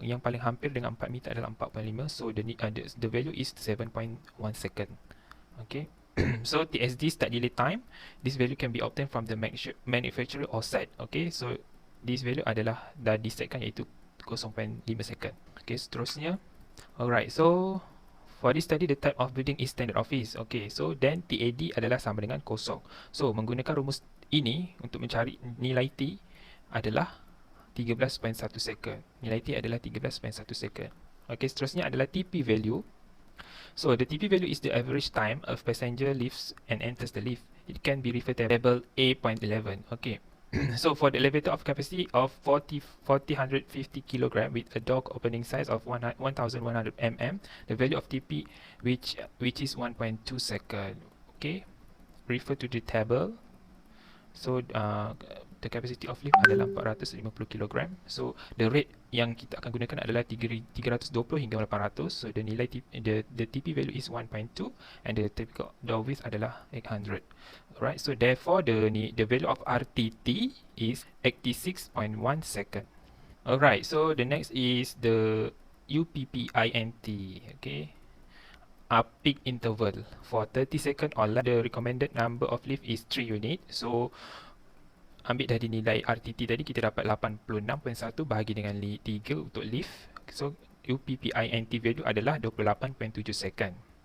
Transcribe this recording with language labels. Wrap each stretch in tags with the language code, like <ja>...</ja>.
<ms>Yang paling hampir dengan 4 meter adalah 4.5.</ms> <en>So the value is 7.1 second. Okay. So TSD start delay time, this value can be obtained from the manufacturer or set. Okay, so this value</en> <ms>adalah dah disetkan iaitu</ms> <en>0.5 second. Okay,</en> <ms>seterusnya.</ms> <en>Alright, so for this study, the type of building is standard office. Okay, so then</en> <ms>TAD adalah sama dengan kosong. So menggunakan rumus ini untuk mencari nilai T adalah 13.1 second. Nilai T adalah 13.1 second. Okay, seterusnya adalah TP value.</ms> <en>So the TP value is the average time of passenger leaves and enters the lift. It can be referred to table A.11. Okay. So for the elevator of capacity of 450 kg with a dock opening size of 1100 mm, the value of TP which is 1.2 second. Okay. Refer to the table. So the capacity of lift</en> <ms>adalah</ms> <en>450 kg. So the rate</en> <ms>yang kita akan gunakan adalah 320 hingga 800.</ms> <en>So the nilai the TP value is 1.2 and the typical door width</en> <ms>adalah</ms> <en>800. Alright, so therefore the value of RTT is 86.1 second. Alright, so the next is the UPPINT. Okay, peak interval for 30 second or less. The recommended number of lift is 3 unit.</en> <ms>So ambil dari nilai RTT tadi, kita dapat 86.1 bahagi dengan 3 untuk lift.</ms> <en>So UPPINT value</en> <ms>adalah</ms> <en>28.7 second.</en>